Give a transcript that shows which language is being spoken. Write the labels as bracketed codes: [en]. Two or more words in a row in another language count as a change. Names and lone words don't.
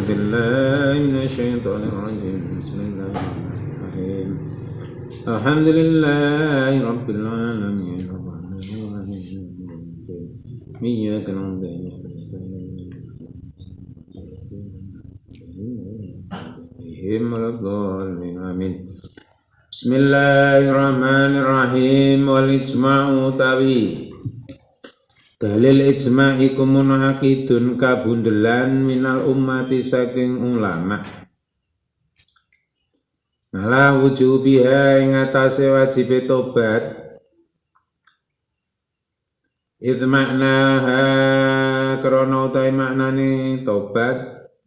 [ar] بالله من الشيطان الرجيم بسم الله الرحمن الرحيم الحمد لله رب العالمين الرحمن الرحيم إياك نعبد وإياك نستعين ولا الضالين آمين بسم الله الرحمن الرحيم والإجماع [jv] utawi dalil ijma' iku munaqidun kabundelan [ar] من الأمة [jv] saking ulama [ar] على وجوبها [jv] ing atase wajib tobat [ar] إذ معناها [jv] krana utawi maknane tobat